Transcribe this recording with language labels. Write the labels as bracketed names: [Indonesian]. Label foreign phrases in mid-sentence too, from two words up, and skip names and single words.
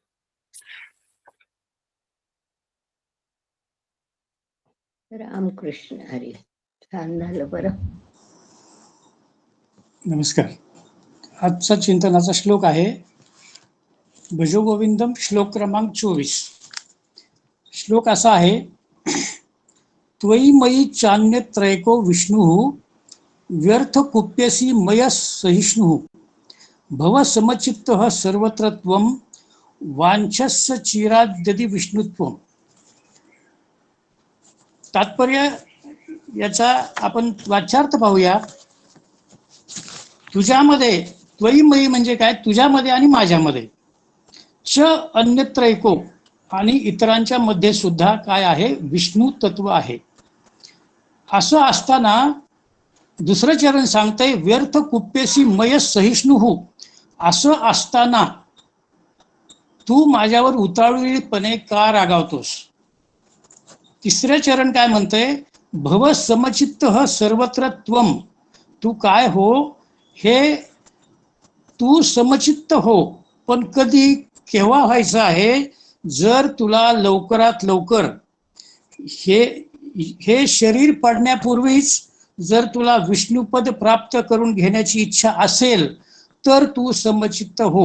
[Marathi] रामकृष्ण हरी. छान झालं बरं. नमस्कार. आजचा चिंतनाचा श्लोक आहे भजगोविंदम, श्लोक क्रमांक 24. श्लोक असा आहे, [Sanskrit] त्वयि मयि चान्य त्रैको विष्णु व्यर्थ कुप्यसी मय सहिष्णु भव समचित्तः सर्वत्र त्वं वांछस्य चिराद्यदि विष्णुत्वम. [Marathi] तात्पर्य याचा आपण वाच्यार्थ पाहूया. तुझ्यामध्ये, [Sanskrit] त्वयि मयि [Marathi] म्हणजे काय, तुझ्यामध्ये आणि माझ्यामध्ये, [Sanskrit] च अन्यत्र एको, [Marathi] आणि इतरांच्या मध्ये सुद्धा काय आहे, विष्णू तत्व आहे. असं असताना दुसरं चरण सांगतंय, [Sanskrit] व्यर्थ कुप्यसी मय सहिष्णु. [Marathi] असं असताना तू माझ्यावर उतावळीपणे का रागावतोस. तिसरं चरण काय म्हणतंय, [Sanskrit] भव समचित्तः सर्वत्र त्वं. [Marathi] तू काय हो, हे तू समचित्त हो, पण कधी, केव्हा व्हायचं आहे, जर तुला लवकरात लवकर हे शरीर पडण्यापूर्वीच जर तुला विष्णुपद प्राप्त करून घेण्याची इच्छा असेल तर तू समचित्त हो.